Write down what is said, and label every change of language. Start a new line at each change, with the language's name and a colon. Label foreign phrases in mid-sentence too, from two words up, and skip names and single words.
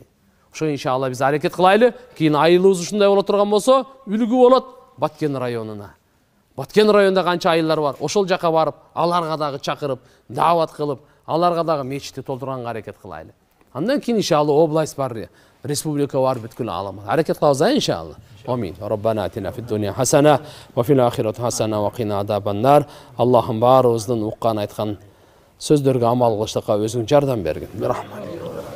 Kyrgyz: Ошо иншалла биз аракет кылайлы. Кийин айылыбыз ушундай боло турган болсо, үлгү болот Баткен районуна. Баткен районунда канча айылдар бар. Ошол жака барып, аларга дагы чакырып, даават кылып, аларга дагы мечитти толтурганга аракет кылайлы. Андан кийин иншалла область бар, республика бар, бүткүл алам. Аракет кылабыз иншалла. Амин.
Arabic: ربنا آتنا في الدنيا حسنة وفي الآخرة حسنة وقنا عذاب النار.
Kyrgyz: Allohum barыбыздын уккан айткан сөздөргө амал кылыштыкка өзүң жардам бергин. Рахмат.